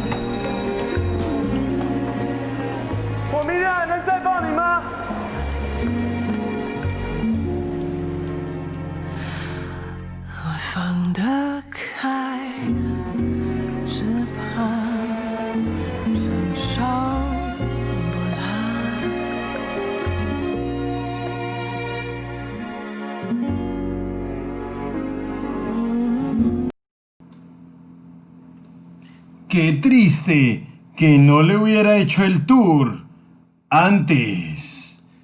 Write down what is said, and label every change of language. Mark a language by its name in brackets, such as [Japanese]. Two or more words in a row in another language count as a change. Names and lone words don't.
[Chinese] 我明天还能再抱你吗？我放得开，只怕承受不来。 [Spanish] Qué triste que no le hubiera hecho el tour antes.